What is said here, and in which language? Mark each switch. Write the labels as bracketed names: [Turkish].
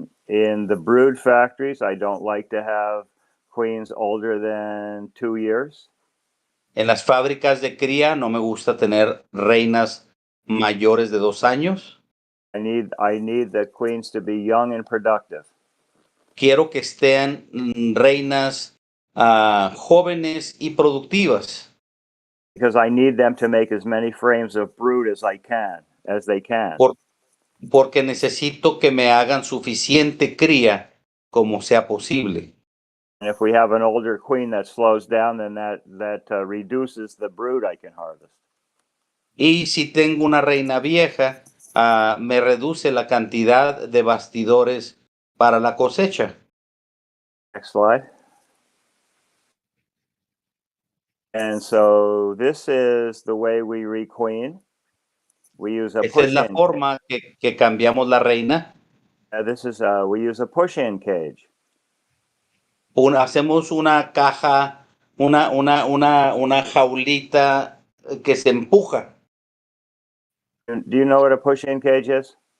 [English] In the brood factories, I don't like to have queens older than 2 years. [Spanish] En las fábricas de cría no me gusta tener reinas mayores de 2 años. [English] I need the queens to be young and productive. [Spanish] Quiero que estén reinas jóvenes y productivas. [English] Because I need them to make as many frames of brood as they can. [Spanish] Porque necesito que me hagan suficiente cría como sea posible. [English] And if we have an older queen that slows down, then that reduces the brood I can harvest. [Spanish] Y si tengo una reina vieja, me reduce la cantidad de bastidores para la cosecha. [English] Next slide. And so this is the way we requeen. We use a [Spanish] Esa es la forma que cambiamos la reina. [English] We use a push-in cage. [Spanish] Hacemos una caja, una jaulita que se empuja. [English] Do you know what a push-in cage is?